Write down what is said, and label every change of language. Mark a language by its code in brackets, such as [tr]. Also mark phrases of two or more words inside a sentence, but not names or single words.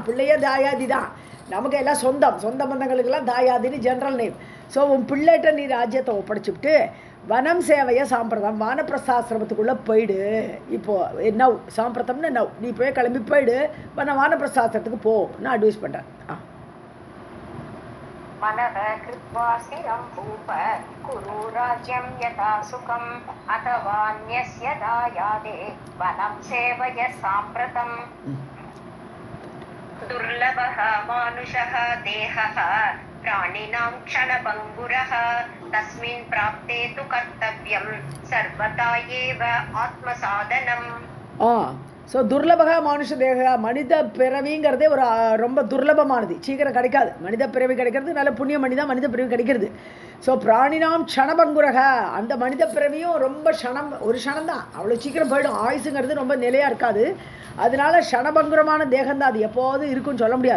[ta] பிள்ளையே தாயாதி தான், நமக்கு எல்லாம் சொந்த பந்தங்களுக்கெல்லாம் தாயாதின்னு [en] general name. [ta] ஸோ உன் பிள்ளைகிட்ட நீ ராஜ்யத்தை ஒப்படைச்சிவிட்டு [sa] वनं सेवय साम्प्रतम् [ta] வானப்பிரஸ்தாசிரமத்துக்குள்ளே போயிடு. இப்போது நவ் சாம்பிரதம்னு நவ் நீ போய் கிளம்பி போயிடு, வானப்பிரஸ்தாசிரமத்துக்கு போ நான் அட்வைஸ் பண்ணுறேன். [sa] मनः कृत्वा स्थिरं भूप कुरु राज्यं यथा सुखम् अथवान्यस्य दायादे वनं सेवय साम्प्रतम्। दुर्लभः मानुषः देहः प्राणिनां क्षणभङ्गुरः तस्मिन् प्राप्ते तु कर्तव्यं सर्वदा एव आत्मसाधनम्। [ta] ஸோ [sa] दुर्लभः मानुषः देहः [ta] மனித பிறவிங்கிறதே ஒரு ரொம்ப துர்லபமானது, சீக்கிரம் கிடைக்காது. மனித பிறவி கிடைக்கிறது நல்ல புண்ணியம் பண்ணி தான் மனித பிறவி கிடைக்கிறது. ஸோ [sa] प्राणिनां क्षणभङ्गुरः, [ta] அந்த மனித பிறவியும் ரொம்ப ஒரு க்ஷணம் தான், அவ்வளோ சீக்கிரம் போயிடும். ஆயுசுங்கிறது ரொம்ப நிலையாக இருக்காது. அதனால க்ஷணபங்குரமான தேகம்தான், அது எப்போது இருக்குன்னு சொல்ல முடியாது.